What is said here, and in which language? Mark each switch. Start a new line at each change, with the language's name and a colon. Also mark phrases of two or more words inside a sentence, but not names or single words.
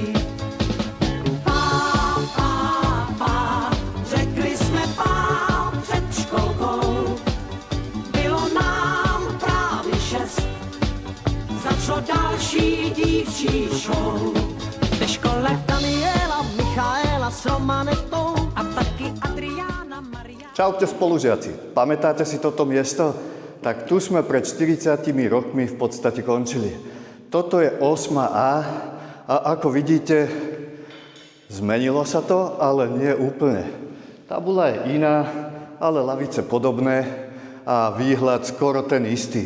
Czech: Řekli jsme pá před školkou, bylo nám právě 6, začalo další dívčí show. Ve škole Daniela, Michaela s Romanetou a taky Adriána, Maria.
Slovak: Čaute spolužiaci, pamätáte si toto miesto? Tak tu sme pred 40 rokmi v podstate končili. Toto je 8A a ako vidíte, zmenilo sa to, ale nie úplne. Tabula je iná, ale lavice podobné a výhľad skoro ten istý.